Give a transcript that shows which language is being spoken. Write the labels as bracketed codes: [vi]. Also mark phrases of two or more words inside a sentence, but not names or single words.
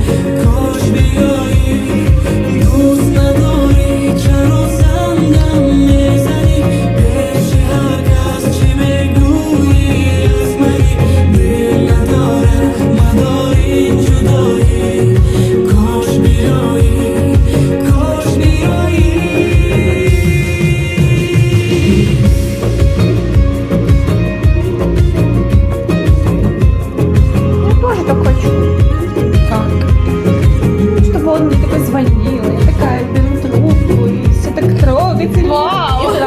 [fa] کاش بیایی دوست نداری چرا زنگم میزنی پیش هر کس چی میگویی از منی دل نداره مداری جدایی کاش بیایی کاش بیایی [ru] Я тоже так хочу. Как? Чтобы он мне такой звонил, я такая беру трубку, и все так трогательно.